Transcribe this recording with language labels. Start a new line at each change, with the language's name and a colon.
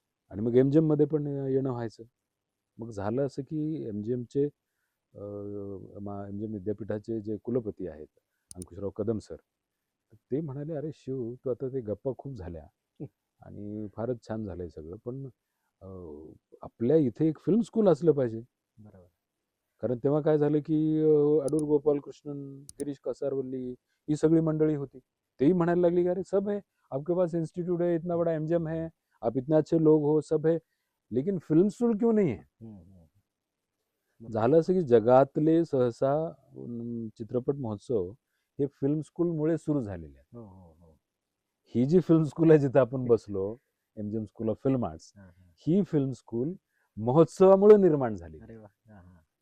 Marathi: आणि मग MGM मध्ये पण येणं व्हायचं. मग झालं असं की MGMचे MGM विद्यापीठाचे जे कुलपती आहेत अंकुशराव कदम सर, ते म्हणाले अरे शिव तू आता ते गप्पा खूप झाल्या आणि फारच छान झालंय सगळं, पण आपल्या इथे एक फिल्म स्कूल असलं पाहिजे. बरोबर. कारण तेव्हा काय झालं की अडूर गोपालकृष्णन, गिरीश कासारवल्ली ही सगळी मंडळी होती. तेही म्हणायला लागली की
Hindi: अरे सब है, आपके पास इंस्टीट्यूट है, इतना बड़ा एमजीएम है, आप इतने अच्छे लोग हो, सब है, लेकिन फिल्म स्कूल क्यों नहीं है?
Marathi: हम्म, हम्म. बरोबर. झालं असं की जगातले सहसा चित्रपट महोत्सव हे फिल्म स्कूलमुळे सुरू झालेले आहेत. हो हो हो. ही जी फिल्म स्कूल आहे जिथे आपण बसलो, MGM school of film arts, हा, हा. ही फिल्म स्कूल महोत्सवामुळे निर्माण झाली. अरे वा. हा, हा.